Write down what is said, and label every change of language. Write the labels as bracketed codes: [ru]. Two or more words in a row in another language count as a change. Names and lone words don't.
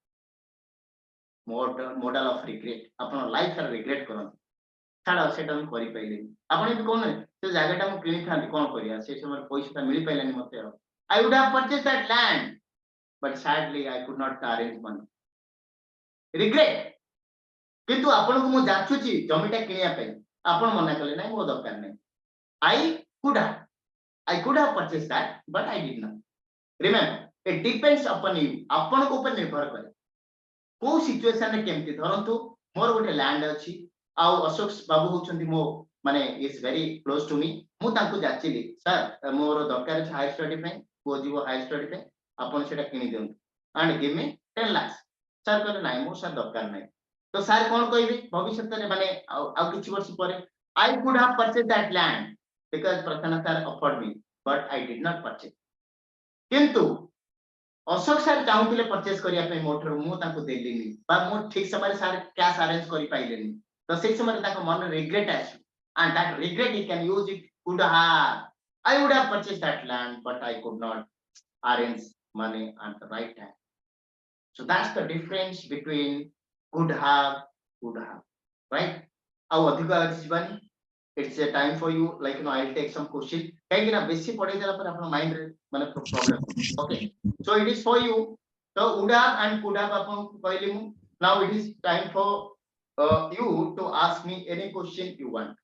[en] model of regret [or] ଆପଣ ଲାଇଫ ସାରା ରିଗ୍ରେଟ କରନ୍ତି ଛାଡ ସେଟା ମୁଁ କରିପାରିଲିନି ଆପଣ ଏମିତି କହୁନାହାନ୍ତି ସେ ଜାଗାଟା ମୁଁ କିଣିଥାନ୍ତି କଣ କରିବା ସେ ସମୟରେ ପଇସାଟା ମିଳିପାରିଲାନି ମତେ ଆଉ [en] I would have purchased that land but sadly I could not arrange money [or] regret କିନ୍ତୁ ଆପଣଙ୍କୁ ମୁଁ ଯାଚୁଛି ଜମିଟା କିଣିବା ପାଇଁ ଆପଣ ମନା କଲେ ନାହିଁ ମୋ ଦରକାର ନାହିଁ [en] I could have purchased that but I did not remember it depends upon you [or] ଆପଣଙ୍କ ଉପରେ ନିର୍ଭର କରେ କୋଉ ସିଚୁଏସନରେ କେମିତି ଧରନ୍ତୁ ମୋର ଗୋଟେ ଲ୍ୟାଣ୍ଡ ଅଛି ଆଉ ଅଶୋକ ବାବୁ ହଉଛନ୍ତି ମୋ ମାନେ [en] is very close to me [or] ମୁଁ ତାଙ୍କୁ ଯାଚିଲି ସାର୍ ମୋର ଦରକାର ଅଛି [en] higher study [or] ପାଇଁ ପୁଅ ଯିବ [en] higher study [or] ପାଇଁ ଆପଣ ସେଟା କିଣି ଦିଅନ୍ତୁ [en] and give me [or] 10 lakhs ସାର୍ କହିଲେ ନାହିଁ ମୋର ସାର୍ ଦରକାର ନାହିଁ ତ ସାର୍ କଣ କହିବେ ଭବିଷ୍ୟତରେ ମାନେ ଆଉ କିଛି ବର୍ଷ ପରେ [en] I could have purchased that land because Prasanna sir offered me but I did not purchase [or] କିନ୍ତୁ ଅଶୋକ ସାର୍ ଚାହୁଁଥିଲେ ପରଚେଜ କରିବା ପାଇଁ ମୋ ଠାରୁ ମୁଁ ତାଙ୍କୁ ଦେଲିନି ବା ମୁଁ ଠିକ ସମୟରେ ସାର୍ [en] cash arrange [or] କରିପାରିଲେନି ତ ସେଇ ସମୟରେ ତାଙ୍କ ମନରେ ରିଗ୍ରେଟ ଆସିବ [en] and that regret he can use it could have I would have purchased that land but I could not arrange money at the right time so that's the difference between could have right [or] ଆଉ ଅଧିକ ଯିବାନି [en] it's a time for you like I'll take some question [or] କାହିଁକି ନା ବେଶୀ ପଢେଇ ଦେଲା ପରେ ଆପଣ ମାଇଣ୍ଡ ରେ ମାନେ [en] problem okay so it is for you so would have and could have [or] ଆପଣଙ୍କୁ କହିଲି ମୁଁ [en] now it is time for you to ask me any question you want